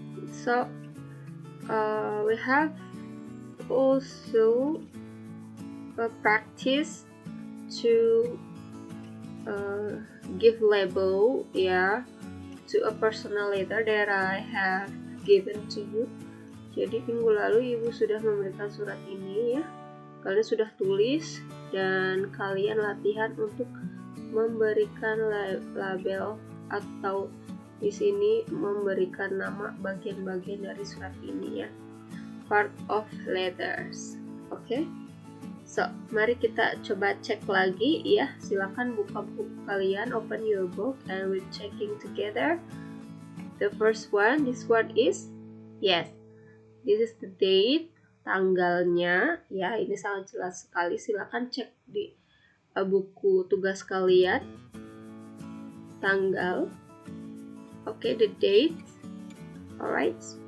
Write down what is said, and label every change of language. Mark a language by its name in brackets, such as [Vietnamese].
[English] So we have also a practice to give label to a personal letter that I have given to you. [Indonesian] Jadi minggu lalu ibu sudah memberikan surat ini ya, kalian sudah tulis dan kalian latihan untuk memberikan label atau di sini memberikan nama bagian-bagian dari surat ini ya, [English] part of letters. [Indonesian] Okay, so mari kita coba cek lagi ya. Silakan buka buku kalian, [English] open your book and we're checking together. The first one, this one is yes, this is the date, [Indonesian] tanggalnya ya, ini sangat jelas sekali. Silakan cek di buku tugas kalian tanggal. Okay, [English] the date. Alright.